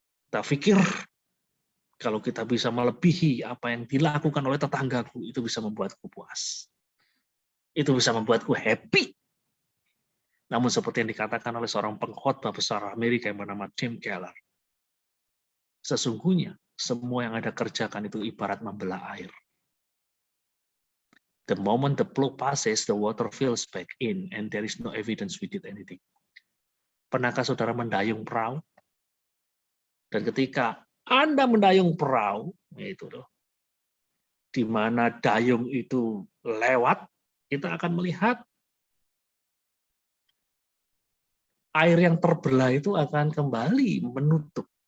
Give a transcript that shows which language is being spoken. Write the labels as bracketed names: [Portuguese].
[Indonesian] Kita pikir kalau kita bisa melebihi apa yang dilakukan oleh tetanggaku, itu bisa membuatku puas. Itu bisa membuatku happy. Namun seperti yang dikatakan oleh seorang pengkhotbah besar Amerika yang bernama Tim Keller, sesungguhnya semua yang Anda kerjakan itu ibarat membelah air. [English] The moment the flow passes, the water fills back in, and there is no evidence we did anything. [Indonesian] Pernahkah saudara mendayung perahu? Dan ketika Anda mendayung perahu, itu loh, di mana dayung itu lewat, kita akan melihat air yang terbelah itu akan kembali menutup.